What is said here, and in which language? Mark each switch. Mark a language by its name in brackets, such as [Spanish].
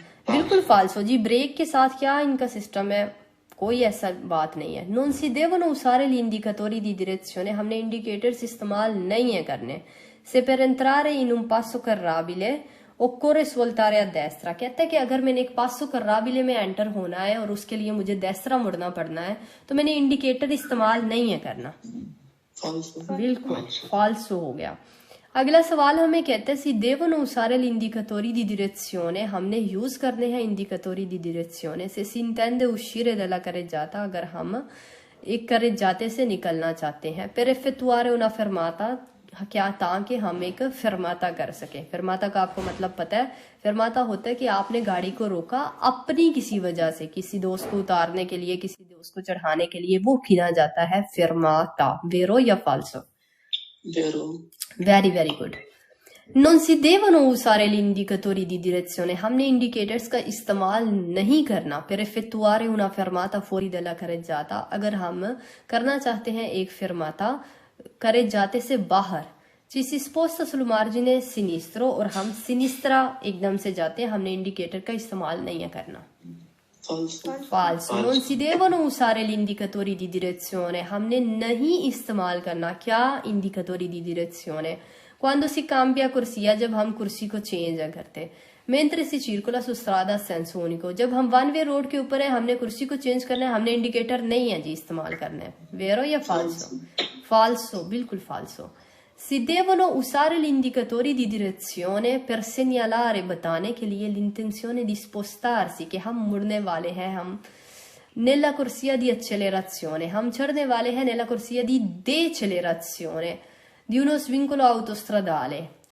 [Hindi] बिल्कुल फाल्सो जी. ब्रेक के साथ क्या इनका सिस्टम है? कोई ऐसा बात नहीं है. [Italian] Non si devono usare gli indicatori di direzione, [Hindi] हमने इंडिकेटर्स इस्तेमाल नहीं है करने. [Italian] Se per entrare in un passo carrabile occorre svoltare a destra, [Hindi] कहता है कि अगर मैंने एक पासो carrabile में एंटर होना है और उसके लिए मुझे destra मुड़ना पड़ना है, तो मैंने इंडिकेटर इस्तेमाल नहीं है करना. बिल्कुल फाल्सो हो गया. अगला सवाल हमें कहते हैं [Italian] si devono usare gli indicatori di direzione, [Hindi] हमने यूज करने हैं [Italian] indicatori di direzione se si intende uscire dalla carreggiata, [Hindi] अगर हम एक carreggiate से निकलना चाहते हैं. [Italian] per effettuare una fermata, [Hindi] क्या ताकि हम एक फरमाता कर सके. फरमाता का आपको मतलब पता है. फरमाता होता है कि आपने गाड़ी को रोका अपनी किसी वजह से, किसी दोस्त को उतारने के लिए, किसी दोस्त को चढ़ाने के लिए, वो किया जाता है फरमाता. [Italian] वेरो या फाल्सो? [English] Very very good. [Italian] Non si devono usare gli indicatori di direzione, [Hindi] हमने इंडिकेटर्स का इस्तेमाल नहीं करना [Italian] per effettuare una fermata fuori dalla carreggiata, [Hindi] अगर हम करना चाहते हैं एक फरमाता [Italian] carreggiate से बाहर. ci si sposta sul margine sinistro, [Hindi] और हम सिनिस्त्रा एकदम से जाते हैं, हमने इंडिकेटर का इस्तेमाल नहीं है करना. [Italian] falso. Non si devono usare gli indicatori di direzione, [Hindi] हमने नहीं इस्तेमाल करना क्या [Italian] indicatori di direzione quando si cambia corsia, [Hindi] जब हम कुर्सी को चेंज करते. [Italian] mentre si circola su strada a senso unico, [Hindi] जब हम वन वे रोड के ऊपर है, हमने कुर्सी को चेंज करना है, हमने इंडिकेटर नहीं है जी इस्तेमाल करना है. [Italian] वेरो या फाल्सो? फाल्सो, बिल्कुल फाल्सो. Si devono usare gli indicatori di direzione per segnalare, [Hindi] बताने के लिए [Italian] l'intenzione di spostarsi, [Hindi] कि हम मुड़ने वाले हैं. [Italian] हम nella corsia di accelerazione, [Hindi] हम चढ़ने वाले हैं [Italian] nella corsia di decelerazione di uno svincolo autostradale,